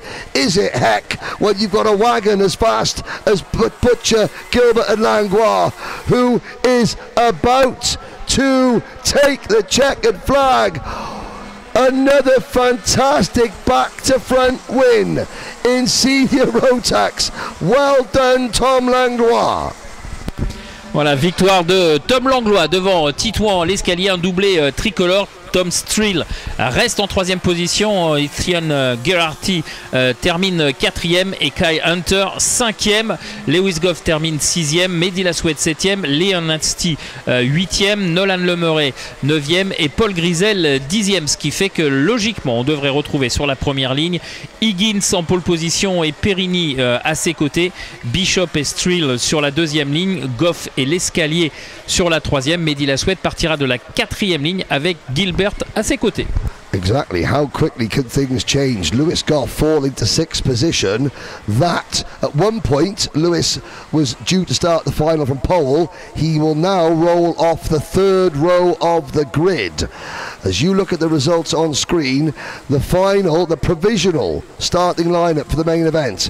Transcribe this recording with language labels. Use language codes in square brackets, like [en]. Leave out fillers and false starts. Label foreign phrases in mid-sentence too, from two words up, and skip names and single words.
[en] Is it, heck, when you've got a wagon as fast as Butcher, Gilbert and Langlois, who is about to take the checkered flag. Another fantastic back-to-front win in senior Rotax. Well done, Tom Langlois. [fr] Voilà, victoire de Tom Langlois devant Titouan l'escalier, un doublé tricolore. Tom Strill reste en 3e position, Cian Geraghty termine 4e et Kai Hunter 5e. Lewis Goff termine 6e, Mehdi Lassoue 7e, Leon Nasty 8e, Nolan Lemurray 9e et Paul Grisel 10e, ce qui fait que logiquement on devrait retrouver sur la première ligne Higgins en [en] pole position [fr] et Perigny à ses côtés, Bishop et Strill sur la 2e ligne, Goff et l'escalier sur la 3e. Mehdi Lassoue partira de la 4e ligne avec Gilbert à ses côtés. [en] Exactly, how quickly could things change? Lewis Goff fall into 6th position. That, at one point, Lewis was due to start the final from pole. He will now roll off the 3rd row of the grid. As you look at the results on screen, the final, the provisional starting lineup for the main event.